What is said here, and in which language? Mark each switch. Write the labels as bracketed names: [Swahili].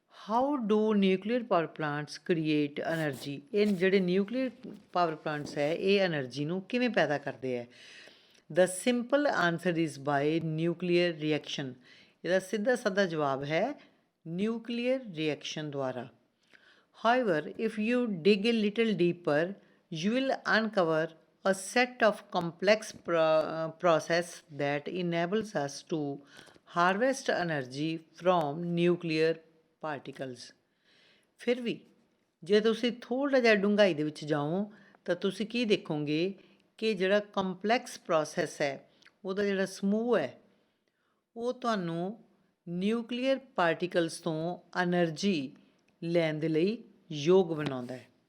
[English] How do nuclear power plants create energy? [Punjabi] ਇਹ ਜਿਹੜੇ nuclear power plants ਹੈ ਇਹ એનર્ਜੀ ਨੂੰ ਕਿਵੇਂ ਪੈਦਾ ਕਰਦੇ ਹੈ? [English] The simple answer is by nuclear reaction. [Punjabi] ਇਹਦਾ ਸਿੱਧਾ ਸਾਦਾ ਜਵਾਬ ਹੈ ਨਿਊਕਲੀਅਰ ਰਿਐਕਸ਼ਨ ਦੁਆਰਾ. [English] However, if you dig a little deeper, you will uncover a set of complex process that enables us to harvest energy from nuclear particles. [Punjabi] ਫਿਰ ਵੀ ਜੇ ਤੁਸੀਂ ਥੋੜ੍ਹਾ ਜਿਹਾ ਡੂੰਘਾਈ ਦੇ ਵਿੱਚ ਜਾਓ ਤਾਂ ਤੁਸੀਂ ਕੀ ਦੇਖੋਗੇ ਕਿ ਜਿਹੜਾ ਕੰਪਲੈਕਸ ਪ੍ਰੋਸੈਸ ਹੈ ਉਹਦਾ ਜਿਹੜਾ ਸਮੂਹ ਹੈ ਉਹ ਤੁਹਾਨੂੰ ਨਿਊਕਲੀਅਰ ਪਾਰਟੀਕਲਸ ਤੋਂ એનર્ਜੀ ਲੈਣ ਦੇ ਲਈ ਯੋਗ ਬਣਾਉਂਦਾ ਹੈ.